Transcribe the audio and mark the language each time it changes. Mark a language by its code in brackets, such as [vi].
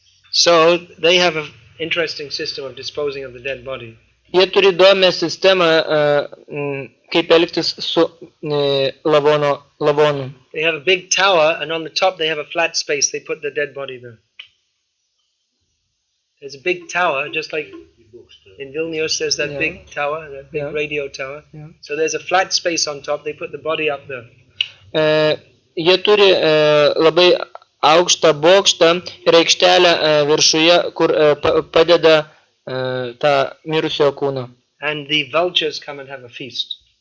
[en] So they have an interesting system of disposing of the dead body. [lt] Jie turi įdomią sistemą, kaip elgtis su lavonu. [en] They have a big tower, and on the top they have a flat space. They put the dead body there. There's a big tower, just like in Vilnius there's that big tower, that big radio tower. Yeah. So there's a flat space on top. They put the body up there. [lt] Jie turi labai aukštą bokštą ir aikštelę viršuje, kur padeda tą mirusiojo kūną. [en] And the vultures come and have a feast.